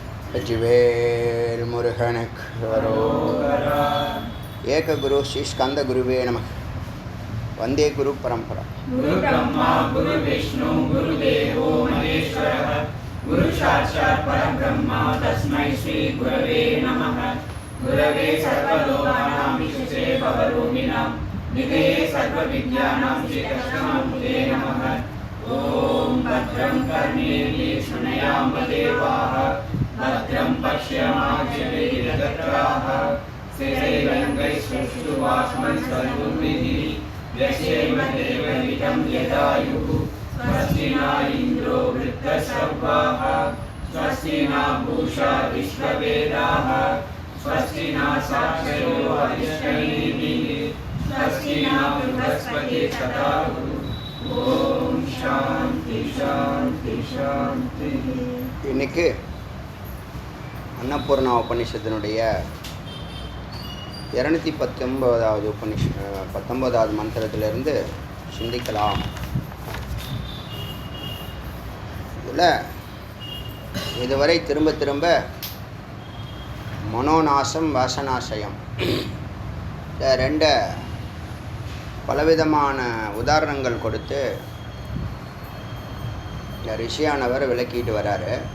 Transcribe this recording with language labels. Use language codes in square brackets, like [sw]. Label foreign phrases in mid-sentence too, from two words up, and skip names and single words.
[ta] வெற்றிவேல் முருகனுக்கு அரோகரா. [sa] एक गुरु श्री स्कन्द गुरवे नमः। वन्दे गुरु परम्परा. गुरु ब्रह्मा गुरु विष्णु गुरु देवो महेश्वरः गुरु साक्षात् परब्रह्मा तस्मै श्री गुरवे नमः. गुरवे सर्वलोकानां विष्णवे भवरोगिणां निधये सर्वविद्यानां श्रीकृष्णामुदे नमः. ओं भद्रं कर्णेभिः शृणुयाम देवाः भद्रं पश्यमाक्षभिर्यजत्राः स्थिरैरङ्गैः व्यशेमदेवहितं यदायुः. स्वस्ति न इन्द्रो वृद्धश्रवाः स्वस्ति न पूषा विश्ववेदाः स्वस्ति न साक्षरो अरिष्टनेमिः स्वस्ति न बृहस्पतिर्दधातु. ओम शांति शांति शांति. [ta] இன்னைக்கு அன்னபூர்ணா உபநிஷத்தினுடைய 219வது 19வது மந்திரத்திலிருந்து சிந்திக்கலாம். இதில் இதுவரை திரும்ப திரும்ப மனோநாசம் வாசனாசயம் இந்த ரெண்டு பலவிதமான உதாரணங்கள் கொடுத்து இந்த ரிஷியானவர் விளக்கிட்டு வராரு.